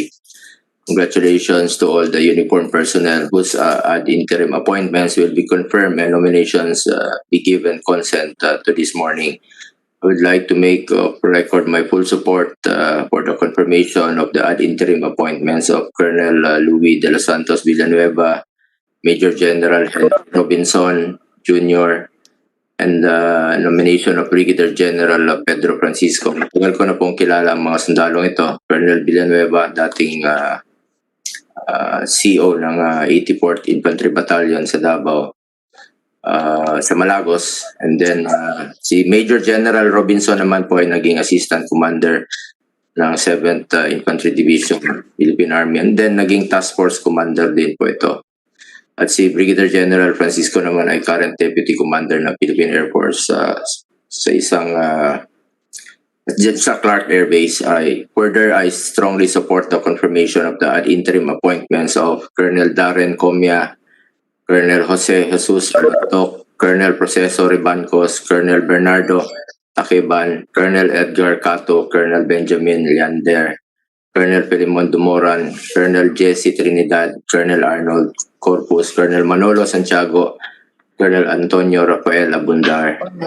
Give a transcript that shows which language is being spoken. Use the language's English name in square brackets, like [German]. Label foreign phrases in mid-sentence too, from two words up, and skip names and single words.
[English] Congratulations to all the uniformed personnel whose ad interim appointments will be confirmed and nominations be given consent to this morning. I would like to make record my full support for the confirmation of the ad interim appointments of Colonel Luis de los Santos Villanueva, Major General Robinson Jr., and the nomination of Brigadier General Pedro Francisco. [Filipino] Tagal ko na pong kilala ang mga sundalong ito. Colonel Villanueva, dating CO ng 84th Infantry Battalion sa Davao, sa Malagos. [English] And then [Filipino] si Major General Robinson naman po ay naging Assistant Commander ng 7th Infantry Division, Philippine Army. [English] And then [Filipino] naging Task Force Commander din po ito. At si Brigadier General Francisco naman ay current Deputy Commander ng Philippine Air Force sa isang sa Clark Air Base. [English] I strongly support the confirmation of the ad interim appointments of Colonel Darren Comia, Colonel Jose Jesus Alatok, Colonel Proceso Ribancos, Colonel Bernardo Takeban, Colonel Edgar Cato, Colonel Benjamin Leander, Colonel Filimon Dumoran, Colonel Jesse Trinidad, Colonel Arnold Corpus, Colonel Manolo Santiago, Colonel Antonio Rafael Abundabar,